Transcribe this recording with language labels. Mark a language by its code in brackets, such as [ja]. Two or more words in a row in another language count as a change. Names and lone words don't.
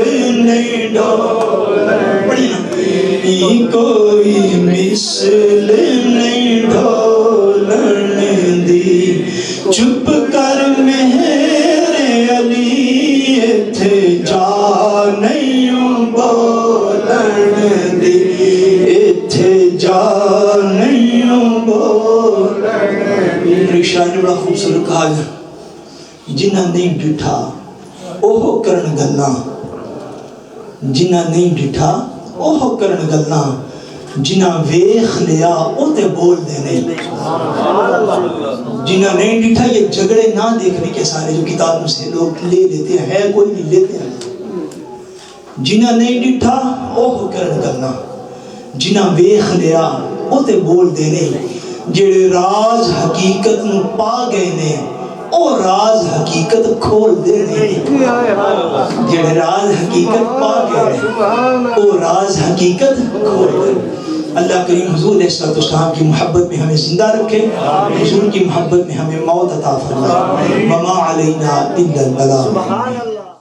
[pa] نہیں ڈھولن دی، کوئی مثل نہیں ڈھولن دی، چپ کر میرے علی ایتھے جا نہیں بولن دی، ایتھے جا نہیں بولن دی۔ رکشہ نے بڑا خوبصورت کہا جنہ نہیں ڈٹھا اوہ کرن گلاں جنہ نہیں ڈٹھا اوہ کرن گلاں جنہ ویخ لیا او تے بول دے نہیں جنہ نہیں ڈٹھا [ur] یہ جھگڑے نہ دیکھنے کے سارے جو کتابوں سے لوگ لے لیتے ہیں کوئی نہیں لیتے ہیں جنہ [pa] نہیں ڈٹھا اوہ کرن گلاں جنہ ویخ لیا او تے بول دے نہیں جڑے راز حقیقت نو پا گئے نے او راز حقیقت کھول دے نہیں جڑے راز حقیقت پا گئے نے او راز حقیقت کھول دے [ur] اللہ کریم حضور علیہ السلام کی محبت میں ہمیں زندہ رکھے حضور کی محبت میں ہمیں موت عطا فرمائے [ar] وما علینا الا البلاغ